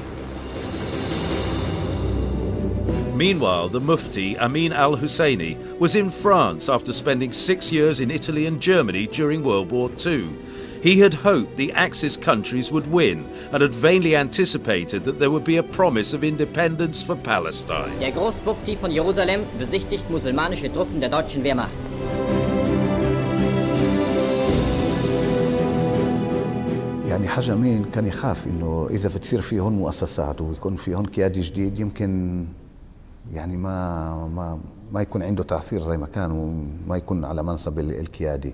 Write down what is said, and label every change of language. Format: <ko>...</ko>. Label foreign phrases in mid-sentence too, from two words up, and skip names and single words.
<en>Meanwhile, the Mufti Amin al-Husseini was in France after spending 6 years in Italy and Germany during World War II. He had hoped the Axis countries would win and had vainly anticipated that there would be a promise of independence for Palestine.</en> <de>Der Großmufti von Jerusalem besichtigt musulmanische Truppen der deutschen Wehrmacht.</de> <ar>يعني حاجة أمين كان يخاف إنه إذا بتصير في هون مؤسسات ويكون في هون قيادي جديد يمكن يعني ما يكون عنده تأثير زي ما كان وما يكون على منصب القيادي.</ar>